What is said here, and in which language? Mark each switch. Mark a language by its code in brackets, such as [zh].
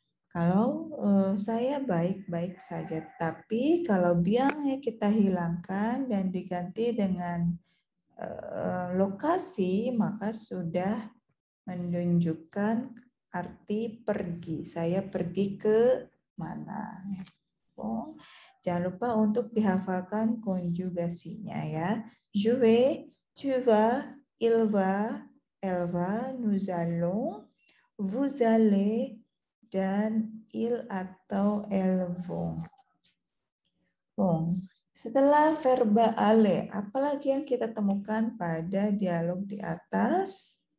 [id] Kalau saya baik-baik saja, tapi kalau biangnya kita hilangkan dan diganti dengan lokasi, maka sudah menunjukkan arti pergi. Saya pergi ke mana. Oh, jangan lupa untuk dihafalkan konjugasinya ya. [fr] Je vais, tu vas, il va, elle va, nous allons, vous allez, dan il atau elles vont. [id] Setelah verba aller, apalagi yang kita temukan pada dialog di atas?